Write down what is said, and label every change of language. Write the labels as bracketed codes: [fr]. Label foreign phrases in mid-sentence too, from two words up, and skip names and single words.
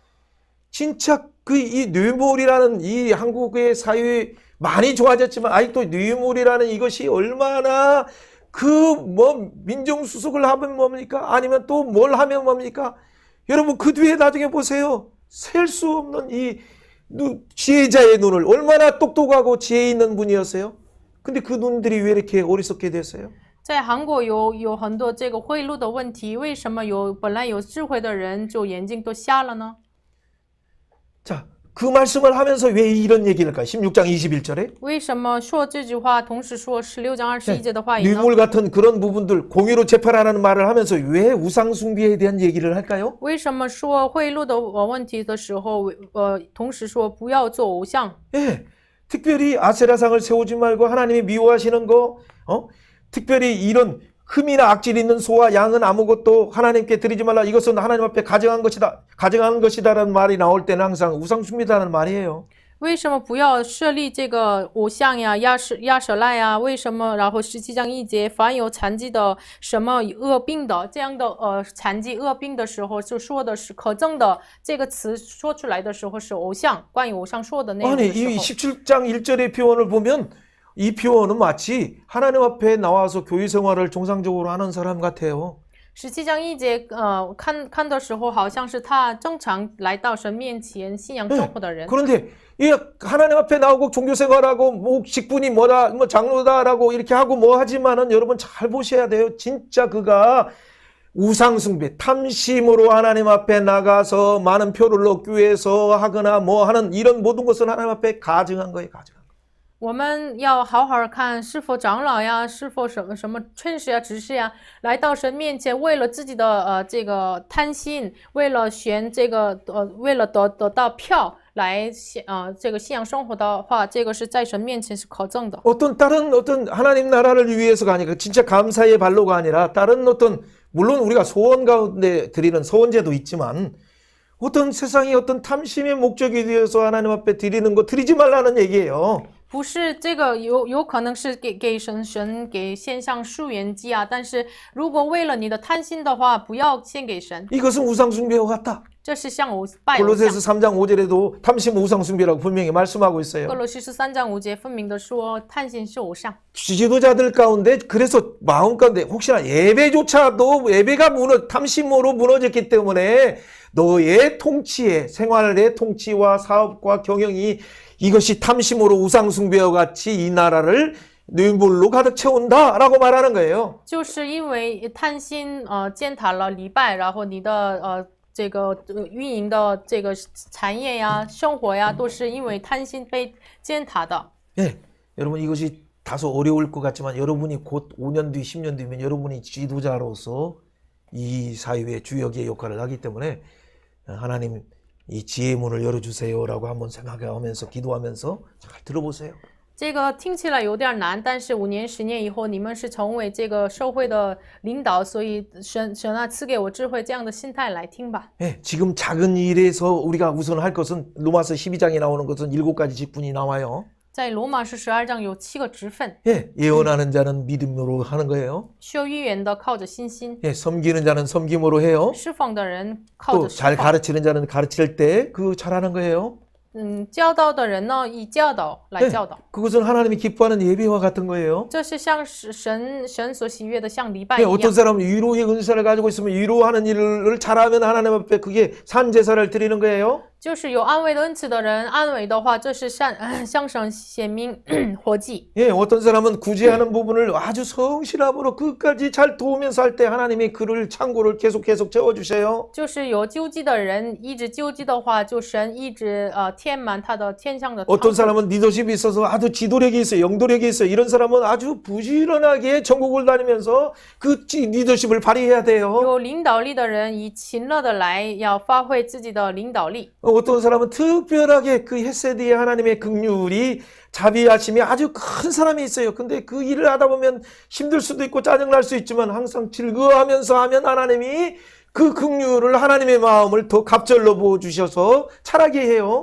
[ko] 진짜 그 이 뇌물이라는 이 한국의 사회 많이 좋아졌지만 아직도 뇌물이라는 이것이 얼마나 그 뭐 민정수석을 하면 뭡니까? 아니면 또 뭘 하면 뭡니까? 여러분 그 뒤에 나중에 보세요. 셀 수 없는 이 지혜자의 눈을 얼마나 똑똑하고 지혜 있는 분이었어요. 근데 그 눈들이 왜 이렇게 어리석게 됐어요? [zh] 在韩国有很多这个贿赂的问题，为什么本来有智慧的人就眼睛都瞎了呢？ [ko] 자, 그 말씀을 하면서 왜 이런 얘기를 할까요? 16장 21절에 [zh] 为什么说这句话，同时说16章21节的话语呢？ [ko] 뇌물 같은 그런 부분들 공의로 재판하라는 말을 하면서 왜 우상 숭배에 대한 얘기를 할까요? [zh] 为什么说贿赂的问题的时候，同时说不要做偶像？ [ko] 예, 특별히 아세라상을 세우지 말고 하나님이 미워하시는 거, 특별히 이런 흠이나 악질 있는 소와 양은 아무것도 하나님께 드리지 말라. 이것은 하나님 앞에 가증한 것이다라는 말이 나올 때는 항상 우상 숭배라는 말이에요. [zh] 为什么不要设立这个偶像呀、亚舍赖呀？为什么？然后17章1节，凡有残疾的、什么恶病的这样的残疾恶病的时候，就说的是可憎的这个词说出来的时候是偶像，关于偶像说的内容的 [ko] 아니, [zh] 时 [ko] 이 [zh] 候。 [ko] 17장 1절의 표현을 보면 이 표현은 마치 하나님 앞에 나와서 교회 생활을 정상적으로 하는 사람 같아요. [zh] 17 章1节，看的时候好像是他正常来到神面前信仰生活的人。 [ko] 그런데 이 하나님 앞에 나오고 종교 생활하고 뭐 직분이 뭐다, 뭐 장로다라고 이렇게 하고 뭐 하지만은 여러분 잘 보셔야 돼요. 진짜 그가 우상 숭배, 탐심으로 하나님 앞에 나가서 많은 표를 얻기 위해서 하거나 뭐 하는 이런 모든 것은 하나님 앞에 가증한 거예요, 가증한 거. [zh] 我们要好好看，是否长老呀，是否什么劝士呀、执事呀，来到神面前，为了自己的这个贪心，为了选这个为了得到票来这个信仰生活的话，这个是在神面前是可憎的。 [ko] 어떤 하나님 나라를 위해서가 아니라 진짜 감사의 발로가 아니라 다른 물론 우리가 소원 가운데 드리는 소원제도 있지만 어떤 세상의 어떤 탐심의 목적이 되어서 하나님 앞에 드리는 거 드리지 말라는 얘기예요. [zh] 不是这个有可能是给神给献上素元祭啊，但是如果为了你的贪心的话，不要献给神。 [ko] 이것은 우상숭배와 같다. [zh] 这是像拜偶像。 [ko] 골로새서 3장 5절에도 탐심 우상숭배라고 분명히 말씀하고 있어요. [zh] 哥罗西13章5节分明的说，贪心是偶像。 [ko] 지도자들 가운데 그래서 마음 가운데 혹시나 예배조차도 예배가 탐심으로 무너졌기 때문에 너의 통치에 생활의 통치와 사업과 경영이 이것이 탐심으로 우상숭배와 같이 이 나라를 뇌물로 가득 채운다라고 말하는 거예요. [zh] 就是因为贪心践踏了礼拜，然后你的这个运营的这个产业呀、生活呀，都是因为贪心被践踏的。 [ko] 예, 여러분 이것이 다소 어려울 것 같지만 여러분이 곧 5년 뒤, 10년 뒤면 여러분이 지도자로서 이 사회의 주역의 역할을 하기 때문에 하나님 이 지혜의 문을 열어주세요라고 한번 생각하면서 기도하면서 잘 들어보세요. [zh] 这个听起来有点难，但是5年、10年以后，你们是成为这个社会的领导，所以神啊赐给我智慧这样的心态来听吧。 [ko] 예, 지금 작은 일에서 우리가 우선 할 것은 로마서 12장에 나오는 것은 7가지 직분이 나와요. [zh] 在罗马书12章有7个职分， [ko] 예, 예언하는 자는 믿음으로 하는 거예요. [zh] 需要预言的靠着信心， [ko] 예, 섬기는 자는 섬김으로 해요. [zh] 侍奉的人靠着 [ko] 또 [zh] 侍 [ko] 잘 [zh] 奉， [ko] 가르치는 자는 가르칠 때 그 잘하는 거예요. [zh] 教导的人呢以教导来 [ko] 예, [zh] 教导， [ko] 그것은 하나님이 기뻐하는 예배와 같은 거예요. [zh] 这是像神所喜悦的，像礼拜 [ko] 예, [zh] 一样。 [ko] 어떤 사람은 위로의 은사를 가지고 있으면 위로하는 일을 잘하면 하나님 앞에 그게 산제사를 드리는 거예요. [zh] 就是有安慰的恩赐的人，安慰的话，这是向神显明活祭。 [ko] 예, 어떤 사람은 구제하는 부분을 아주 성실함으로 끝까지 잘 도우면서 할 때 하나님이 그를 창고를 계속 채워주세요. [zh] 就是有救济的人，一直救济的话，就神一直填满他的天上的仓 [ko] 어떤 [zh] 库。 [ko] 사람은 리더십이 있어서 아주 지도력이 있어요. 영도력이 있어요. 이런 사람은 아주 부지런하게 전국을 다니면서 그 리더십을 발휘해야 돼요. [zh] 有领导力的人，以勤乐的来，要发挥自己的领导力。 [ko] 어떤 사람은 특별하게 그 헤세드의 하나님의 긍휼이 자비하심이 아주 큰 사람이 있어요. 근데 그 일을 하다 보면 힘들 수도 있고 짜증날 수 있지만 항상 즐거워하면서 하면 하나님이 그 긍휼을 하나님의 마음을 더 갑절로 부어주셔서 잘하게 해요.